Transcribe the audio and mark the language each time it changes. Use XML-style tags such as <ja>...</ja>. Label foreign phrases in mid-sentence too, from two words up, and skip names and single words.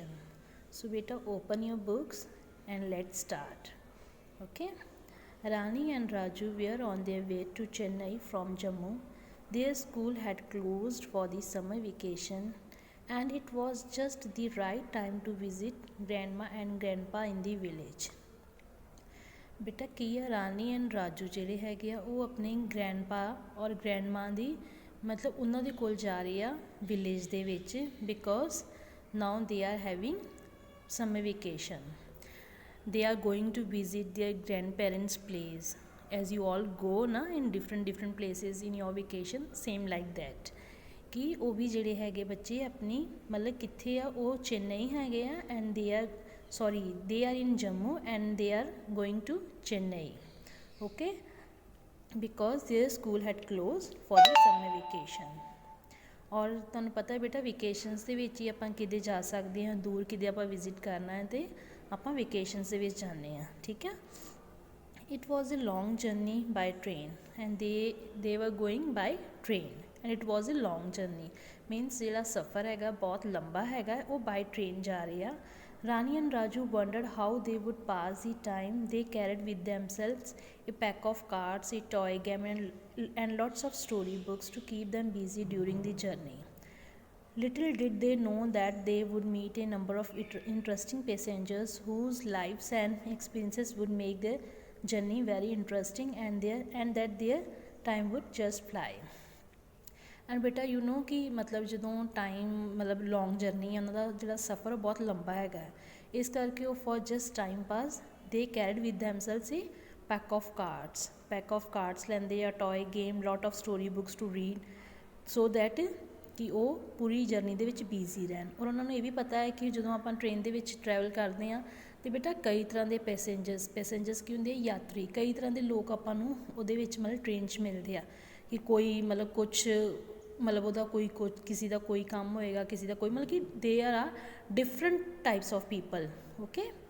<en>So, beta, open your books and let's start. Okay. Rani and Raju were on their way to Chennai from Jammu. Their school had closed for the summer vacation and it was just the right time to visit grandma and grandpa in the village.</en> <pa>ਬੇਟਾ ਕੀ ਆ ਰਾਣੀ ਐਂਡ ਰਾਜੂ ਜਿਹੜੇ ਹੈਗੇ ਆ ਉਹ ਆਪਣੇ ਗ੍ਰੈਂਡਪਾ ਔਰ ਗ੍ਰੈਂਡਮਾ ਦੀ ਮਤਲਬ ਉਹਨਾਂ ਦੇ ਕੋਲ ਜਾ ਰਹੇ ਆ ਵਿਲੇਜ ਦੇ ਵਿੱਚ</pa> <en>because now they are having summer vacation they are going to visit their grandparents place as you all go na in different places in your vacation same like that</en> <pa>कि ਉਹ ਵੀ ਜਿਹੜੇ ਹੈਗੇ ਬੱਚੇ ਆਪਣੀ ਮਤਲਬ ਕਿੱਥੇ ਆ ਉਹ ਚੇਨਈ ਹੈਗੇ ਆ ਐਂਡ</pa> <en>they are in Jammu and they are going to Chennai okay because their school had closed for the summer vacation</en> <pa>ਔਰ ਤੁਹਾਨੂੰ ਪਤਾ ਹੈ ਬੇਟਾ ਵੇਕੇਸ਼ਨਸ ਦੇ ਵਿੱਚ ਹੀ ਆਪਾਂ ਕਿਤੇ ਜਾ ਸਕਦੇ ਹਾਂ ਦੂਰ ਕਿਤੇ ਆਪਾਂ ਵਿਜ਼ਿਟ ਕਰਨਾ ਹੈ ਤੇ ਆਪਾਂ ਵੇਕੇਸ਼ਨਸ ਦੇ ਵਿੱਚ ਜਾਂਦੇ ਹਾਂ ਠੀਕ ਹੈ</pa> <en>it was a long journey by train and they were going by train and it was a long journey means</en> <pa>ਜਿਹੜਾ ਸਫ਼ਰ ਹੈਗਾ ਬਹੁਤ ਲੰਬਾ ਹੈਗਾ ਉਹ by train ਜਾ ਰਹੇ ਆ</pa> <en>Rani and Raju wondered how they would pass the time. They carried with themselves a pack of cards, a toy game and lots of storybooks to keep them busy during the journey. Little did they know that they would meet a number of interesting passengers whose lives and experiences would make their journey very interesting and that their time would just fly.</en> <pa>ਐਂਡ ਬੇਟਾ</pa> <en>you know</en> <pa>ਕਿ ਮਤਲਬ ਜਦੋਂ ਟਾਈਮ ਮਤਲਬ</pa> <en>long journey</en> <pa>ਉਹਨਾਂ ਦਾ ਜਿਹੜਾ ਸਫ਼ਰ ਬਹੁਤ ਲੰਬਾ ਹੈਗਾ ਇਸ ਕਰਕੇ ਉਹ</pa> <en>for just time pass</en> <pa>ਦੇ</pa> <en>carried with themselves a pack of</en> <pa>ਕਾਰਡਸ ਲੈਂਦੇ ਆ</pa> <en>toy game lot of story books to read so that</en> <pa>ਕਿ ਉਹ ਪੂਰੀ ਜਰਨੀ ਦੇ ਵਿੱਚ ਬਿਜ਼ੀ ਰਹਿਣ ਔਰ ਉਹਨਾਂ ਨੂੰ ਇਹ ਵੀ ਪਤਾ ਹੈ ਕਿ ਜਦੋਂ ਆਪਾਂ ਟ੍ਰੇਨ ਦੇ ਵਿੱਚ ਟਰੈਵਲ ਕਰਦੇ ਹਾਂ ਅਤੇ ਬੇਟਾ ਕਈ ਤਰ੍ਹਾਂ ਦੇ ਪੈਸੇਂਜਰਸ ਕੀ ਹੁੰਦੇ ਆ ਯਾਤਰੀ ਕਈ ਤਰ੍ਹਾਂ ਦੇ ਲੋਕ ਆਪਾਂ ਨੂੰ ਉਹਦੇ ਵਿੱਚ ਮਤਲਬ ਟ੍ਰੇਨ 'ਚ ਮਿਲਦੇ ਆ ਕਿ ਕੋਈ ਮਤਲਬ ਕੁਛ ਮਤਲਬ ਉਹਦਾ ਕਿਸੇ ਦਾ ਕੋਈ ਕੰਮ ਹੋਏਗਾ ਕਿਸੇ ਦਾ ਕੋਈ ਮਤਲਬ ਕਿ</pa> <en>they are different types of people okay</en>